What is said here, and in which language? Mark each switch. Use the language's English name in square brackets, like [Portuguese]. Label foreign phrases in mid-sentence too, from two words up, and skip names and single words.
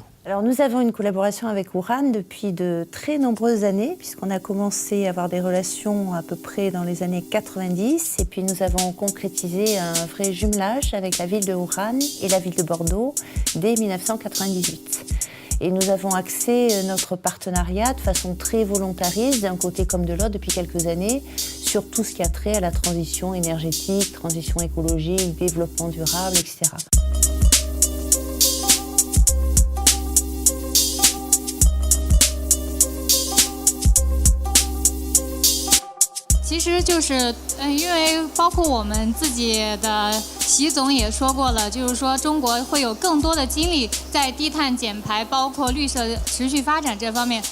[French] Alors nous avons une collaboration avec Uran depuis de très nombreuses années, puisqu'on a commencé à avoir des relations à peu près dans les années 90, et puis nous avons concrétisé un vrai jumelage avec la ville de Uran et la ville de Bordeaux dès 1998. Et nous avons axé notre partenariat de façon très volontariste, d'un côté comme de l'autre, depuis quelques années, sur tout ce qui a trait à la transition énergétique, transition écologique, développement durable, etc. [Chinese] 其实就是因为包括我们自己的习总也说过了，就是说中国会有更多的精力在低碳减排，包括绿色持续发展这方面。